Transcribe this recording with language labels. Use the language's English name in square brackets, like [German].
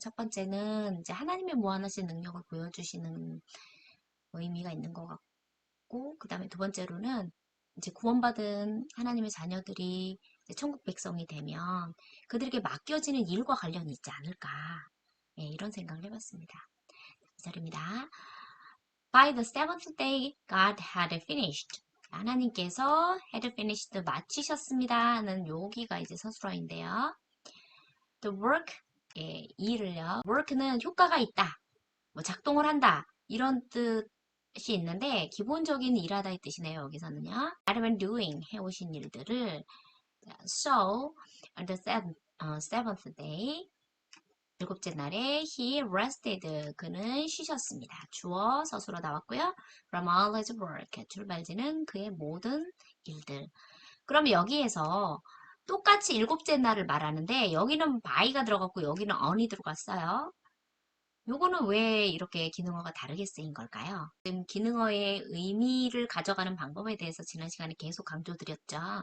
[Korean] 첫 번째는 이제 하나님의 무한하신 능력을 보여주시는 의미가 있는 것 같고, 그 다음에 두 번째로는 이제 구원받은 하나님의 자녀들이 이제 천국 백성이 되면 그들에게 맡겨지는 일과 관련이 있지 않을까. 예, 이런 생각을 해봤습니다. 이 절입니다. [English] By the seventh day, God had finished. [Korean] 하나님께서 had finished 마치셨습니다는 여기가 이제 서술어인데요. The work, 예, 일을요. work는 효과가 있다, 뭐 작동을 한다 이런 뜻이 있는데 기본적인 일하다의 뜻이네요. 여기서는요. [English] had been doing [Korean] 해오신 일들을 [English] so on the seventh day [Korean] 일곱째 날에 [English] he rested [Korean] 그는 쉬셨습니다. 주어 서술어 나왔고요. [English] from all his work [Korean] 출발지는 그의 모든 일들. 그럼 여기에서 똑같이 일곱째 날을 말하는데 여기는 by가 들어갔고 여기는 on이 들어갔어요. 요거는 왜 이렇게 기능어가 다르게 쓰인 걸까요? 지금 기능어의 의미를 가져가는 방법에 대해서 지난 시간에 계속 강조드렸죠.